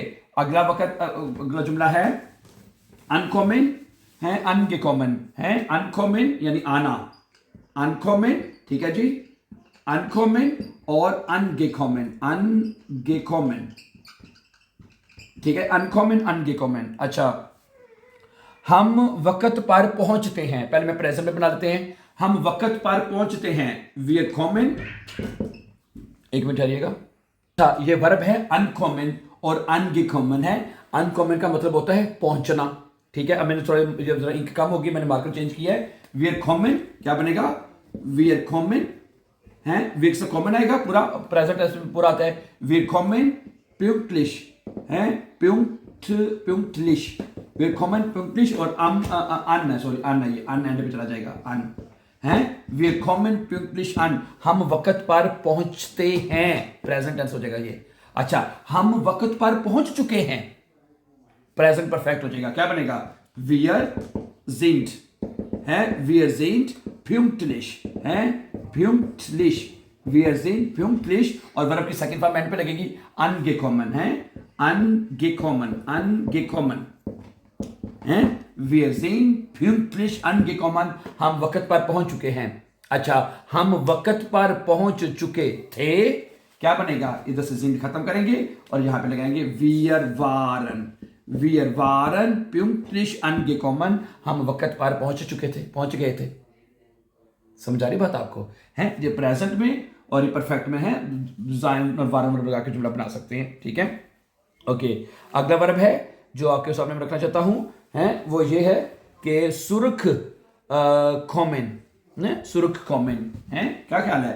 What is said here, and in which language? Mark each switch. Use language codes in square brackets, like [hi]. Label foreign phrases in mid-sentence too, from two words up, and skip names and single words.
[hi] अगला वक्त, अगला जुमला है अनकॉमन, है अनगेकॉमन, है अनकॉमन यानी आना, अनकॉमन, ठीक है जी, अनकॉमन और अनगेकॉमन, अनगेकॉमन, ठीक है, अनकॉमन अनगेकॉमन। अच्छा हम वक्त पर पहुंचते हैं, पहले मैं प्रेजेंट में बना देते हैं, हम वक्त पर पहुंचते हैं, [de] wir kommen, [hi] एक मिनट ठहरिएगा, अच्छा ये वर्ब है अनकॉमन और अनगेकॉमन है, अनकॉमन का मतलब होता है पहुंचना, ठीक है। अब मैंने थोड़ा इंक कम होगी, मैंने [en] marker change [hi] किया है, [de] wir kommen [hi] क्या बनेगा, [de] wir kommen, [hi] है wir से कॉमन आएगा, पूरा प्रेजेंट पूरा आता है, [de] wir kommen pünktlich, है pünktlich, wir kommen pünktlich, [hi] और अन ये अन एंड पे चला जाएगा, अन है [de] wir kommen pünktlich an, [hi] हम वक्त पर पहुंचते हैं, [en] present tense [hi] हो जाएगा ये। अच्छा हम वक्त पर पहुंच चुके हैं, [en] present perfect [hi] हो जाएगा, क्या बनेगा, [de] wir sind, है wir sind pünktlich, है pünktlich, wir sind pünktlich, [hi] और वर्ब की सेकंड फॉर्म एंड पे लगेगी angekommen, है angekommen, angekommen, हैं [de] wir sind pünktlich angekommen, [hi] हम वक्त पर पहुंच चुके हैं। अच्छा हम वक्त पर पहुंच चुके थे, क्या बनेगा, इधर से sind खत्म करेंगे और यहां पे लगाएंगे wir [de] waren pünktlich angekommen, [hi] हम वक्त पर पहुंच चुके थे, पहुंच गए थे, समझ आ रही बात आपको, है ये प्रेजेंट में और ये परफेक्ट में है, जाइन और वारन लगा के जुमला बना सकते हैं, ठीक है, ओके, अगला वर्ब है जो आपके सामने मैं रखना चाहता हूं, है वो ये है कि सुर्ख कॉमेन, सुर्ख कॉमेन है। क्या ख्याल है?